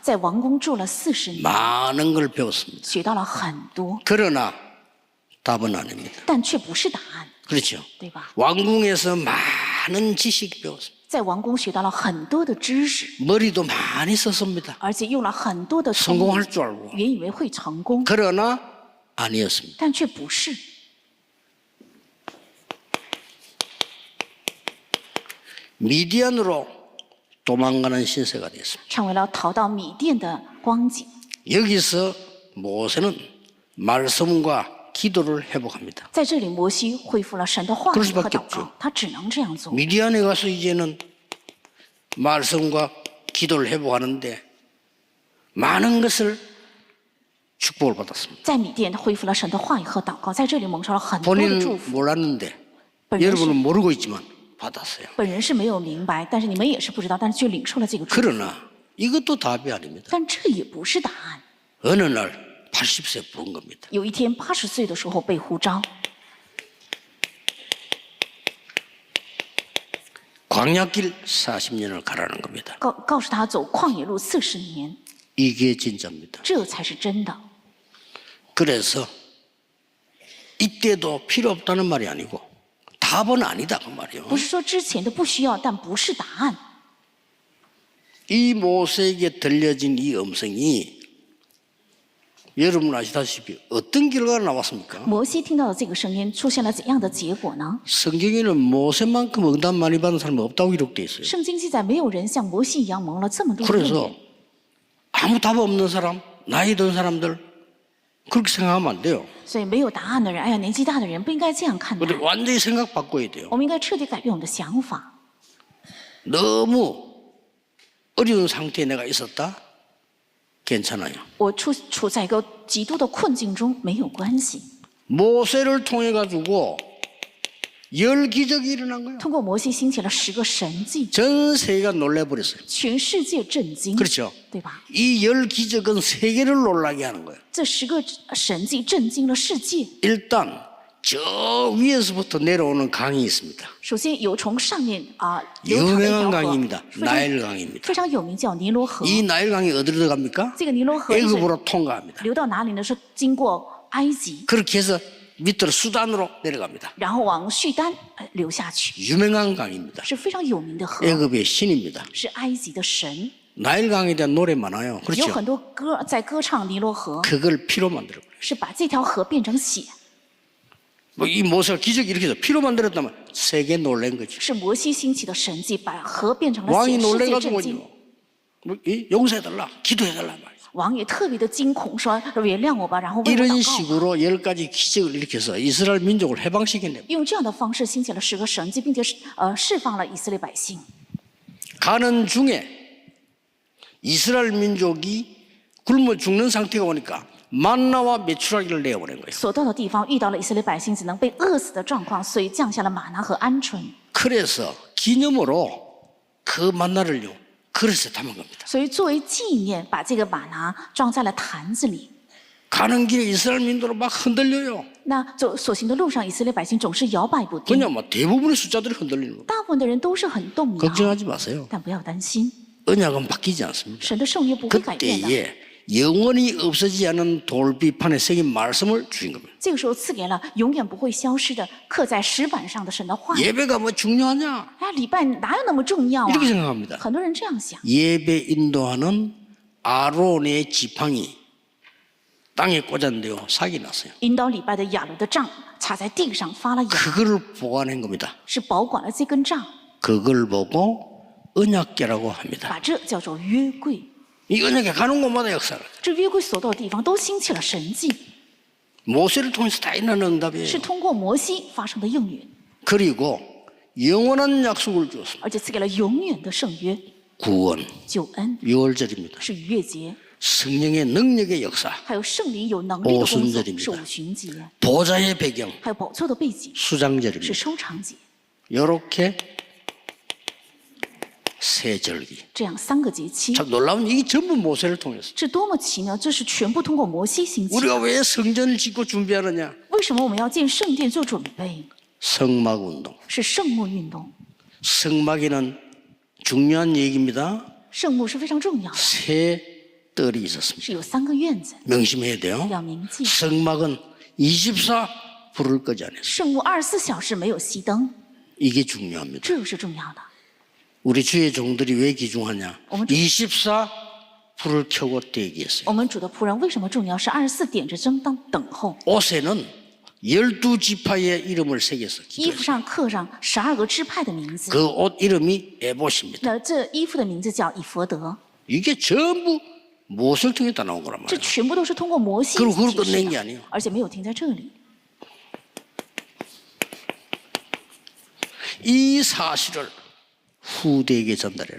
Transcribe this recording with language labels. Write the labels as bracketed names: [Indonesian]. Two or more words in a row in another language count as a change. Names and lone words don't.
[Chinese] 在王宫住了40年， [Korean] 많은 걸 배웠습니다. [Chinese] 学到了很多， [Korean] 그러나 답은 아닙니다. [Chinese] 但却不是答案， [Korean] 그렇죠. [Chinese] 对吧？ [Korean] 왕궁에서 많은 지식 배웠습니다. [Chinese] 在王宫学到了很多的知识， [Korean] 머리도 많이 썼습니다. [Chinese] 而且用了很多的聪明 [Korean] 성공할 줄 알고. [Chinese] 原以为会成功， [Korean] 그러나 아니었습니다. [Chinese] 但却不是。 [Korean] 미디안으로 도망가는 신세가 됐습니다. [Chinese] 成为了逃到米甸的光景。 [Korean] 여기서 모세는 말씀과 기도를 회복합니다. [Chinese] 在这里，摩西恢复了神的话 [Korean] 그럴 [Chinese] 语和 [Korean] 수밖에 [Chinese] 祷 [Korean] 없죠 [Chinese] 告，他只能这样做。 [Korean] 미디안에 가서 이제는 말씀과 기도를 회복하는데 많은 것을 축복을 받았습니다. [Chinese] 在米甸恢复了神的话语和祷告，在这里蒙受了很多的祝 [Korean] 본인은 [Chinese] 福。 [Korean] 몰랐는데 [Chinese] 本人 [Korean] 여러분은 [Chinese] 是 [Korean] 모르고 있지만 받았어요. [Chinese] 本人是没有明白，但是你们也是不知道，但是却领受了这个祝福。 [Korean] 그러나 이것도 답이 아닙니다. [Chinese] 但这也不是答案。 [Korean] 어느 날 80세 부른 겁니다. [Chinese] 有一天，80岁的时候被呼召， [Korean] 광야길 40년을 가라는 겁니다. [Chinese] 告诉他走旷野路40年， [Korean] 이게 진짜입니다. [Chinese] 这才是真的。 [Korean] 그래서 이때도 필요 없다는 말이 아니고 답은 아니다 그 말이에요. [Chinese] 不是说之前的不需要，但不是答案。 [Korean] 이 모세에게 들려진 이 음성이 여러분 아시다시피 어떤 결과가 나왔습니까? [Chinese] 摩西听到的这个声音出现了怎样的结果呢？ [Korean] 성경에는 모세만큼 응답 많이 받은 사람이 없다고 기록되어 있어요. [Chinese] 圣经记载，没有人像摩西一样蒙了这么多的应 [Korean] 그래서 [Chinese] 允。 [Korean] 아무 답 없는 사람, 나이 든 사람들 그렇게 생각하면 안 돼요. [Chinese] 所以没有答案的人，哎呀，年纪大的人不应该这样看待 [Korean] 우리 。 완전히 생각 바꿔야 돼요. [Chinese] 我们应该彻底改变我们的想法。 [Korean] 너무 어려운 상태에 내가 있었다? 괜찮아요. [Chinese] 我处在一个极度的困境中没有关系。 [Korean] 모세를 통해 가지고 10기적이 일어난 거예요. [Chinese] 通过摩西兴起了10个神迹， [Korean] 전 세계가 놀래버렸어요. [Chinese] 全世界震惊， [Korean] 그렇죠. [Chinese] 对吧？ [Korean] 이 10기적은 세계를 놀라게 하는 거예요. [Chinese] 这10个神迹震惊了世界。 [Korean] 일단 저 위에서부터 내려오는 강이 있습니다. [Chinese] 首先有从上面流淌的一 [Korean] 유명한 [Chinese] 条河， [Korean] 강입니다. [Chinese] 非常 [Korean] 나일 강입니다. [Chinese] 非常有名，叫尼罗河。 [Korean] 이 나일 강이 어디로 들어갑니까? [Chinese] 这个尼罗河是 [Korean] 애굽으로 통과합니다. [Chinese] 流到哪里呢？是经过埃及， [Korean] 그렇게 해서 밑으로 수단으로 내려갑니다. [Chinese] 然后往叙丹流下去， [Korean] 유명한 강입니다. [Chinese] 是非常有名的河， [Korean] 애굽의 신입니다. [Chinese] 是埃及的神。 [Korean] 나일 강에 대한 노래 많아요. [Chinese] 有 [Korean] 그렇죠? [Chinese] 很多歌在歌唱尼罗河， [Korean] 그걸 피로 만들어버려요. [Chinese] 是把这条河变成血， [Korean] 이 모세가 기적이 이렇게 해서 피로 만들었다면 세계 놀란 거죠. [Chinese] 是摩西兴起的神迹，把河变成了 [Korean] 왕이 [Chinese] 血，世界 [Korean] 놀래가지고 [Chinese] 震惊。 [Korean] 용서해달라, 기도해달라 말이죠. [Chinese] 王也特别的惊恐，说：“原谅我吧。” 然后为我 [Korean] 이런 [Chinese] 祷告吧。 [Korean] 식으로 10가지 기적을 일으켜서 이스라엘 민족을 해방시켰네요. [Chinese] 用这样的方式兴起了10个神迹，并且释放了以色列百姓。 [Korean] 가는 중에 이스라엘 민족이 굶어 죽는 상태가 오니까 만나와 메추라기를 내어보낸 거예요. [Chinese] 所到的地方遇到了以色列百姓只能被饿死的状况，所以降下了玛拿和鹌鹑。 [Korean] 그래서 기념으로 그 만나를요 그릇에 담은 겁니다. [Chinese] 所以作为纪念，把这个玛拿装在了坛子里。 [Korean] 가는 길에 이스라엘 민족으로 막 흔들려요. [Chinese] 那走所行的路上，以色列百姓总是摇摆不定， [Korean] 그냥 뭐 대부분의 숫자들이 흔들리는 거예요. [Chinese] 大部分的人都是很动摇。 [Korean] 걱정하지 마세요. [Chinese] 但不要担心， [Korean] 언약은 바뀌지 않습니다. [Chinese] 神的圣约不会改变的。 [Korean] 그때에 영원히 없어지지 않은 돌비판에 새긴 말씀을 주신 겁니다. [Chinese] 这个时候赐给了永远不会消失的刻在石板上的神的话语。 [Korean] 예배가 뭐 중요하냐? [Chinese] 哎，礼拜哪有那么重要啊？ [Korean] 이렇게 생각합니다. [Chinese] 很多人这样想。 [Korean] 예배 인도하는 아론의 지팡이 땅에 꽂았는데요. 사기 났어요. [Chinese] 引导礼拜的亚伦的杖插在地上发了芽， [Korean] 그걸 보관한 겁니다. [Chinese] 是保管了这根杖， [Korean] 그걸 보고 언약궤라고 합니다. [Chinese] 把这叫做约柜。 [Korean] 이 언약궤 가는 곳마다 역사를. [Chinese] 这约柜所到的地方都兴起了神迹， [Korean] 모세를 통해서 다 있는 응답이에요. [Chinese] 是通过摩西发生的应允， [Korean] 그리고 영원한 약속을 주었습니다. [Chinese] 而且赐给了永远的圣约 [Korean] 구원, [Chinese] 救恩， [Korean] 유월절입니다. [Chinese] 是逾越节， [Korean] 성령의 능력의 역사, [Chinese] 还有圣灵有能力的工作 [Korean] 오순절입니다 [Chinese] 是五旬节， [Korean] 보좌의 배경, [Chinese] 还有宝座的背景是 [Korean] 수장절입니다. [Chinese] 收藏节， [Korean] 이렇게 세 절기. [Chinese] 这样3个节期。 [Korean] 참 놀라운 이게 전부 모세를 통해서. [Chinese] 这多么奇妙！这是全部通过摩西兴起。 [Korean] 우리가 왜 성전을 짓고 준비하느냐? [Chinese] 为什么我们要建圣殿做准备？ [Korean] 성막 운동. [Chinese] 是圣幕运动。 [Korean] 성막에는 중요한 얘기입니다. [Chinese] 圣幕是非常重要的， [Korean] 세 뜰이 있었습니다. [Chinese] 是有3个院子， [Korean] 명심해야 돼요. [Chinese] 要铭记。 [Korean] 성막은 24 불을 끄지 않았어요. [Chinese] 圣幕24小时没有熄灯， [Korean] 이게 중요합니다. [Chinese] 这是重要的。 [Korean] 우리 주의 종들이 왜 귀중하냐? 어머, 24 불을 켜고 대기했어요. [Chinese] 我们主的仆人为什么重要？是24点着灯等候。 [Korean] 옷에는 12지파의 이름을 새겨서 [Chinese] 衣服 [Korean] 기도했어요. [Chinese] 上刻上12个支派的名字， [Korean] 그 옷 이름이 에봇입니다. [Chinese] 那这衣服的名字叫以佛德， [Korean] 이게 전부 무엇을 통해 다 나온 거란 [Chinese] 这 [Korean] 말이에요. [Chinese] 全部都是通过摩西 [Korean] 그리고 그걸 [Chinese] 启示 [Korean] 끝낸 게 [Chinese] 的 [Korean] 아니에요. [Chinese] 而且没有停在这里。 [Korean] 이 사실을 후대에게 전달해라.